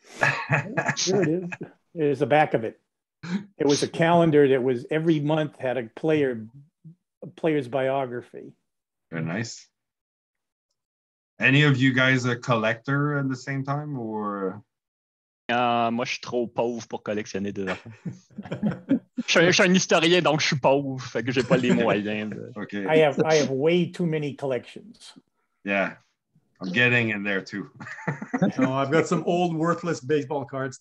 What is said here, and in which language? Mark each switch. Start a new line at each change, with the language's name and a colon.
English: Here it is. There's the back of it. It was a calendar that was every month had a player's biography. Very nice. Any of you guys a collector at the same time, or?
French: Moi, je suis trop pauvre pour collectionner des affaires. je suis un historien, donc je suis pauvre, fait que j'ai pas les moyens.
English: Okay. I have way too many collections. Yeah, I'm getting in there too. No, I've got some old worthless baseball cards.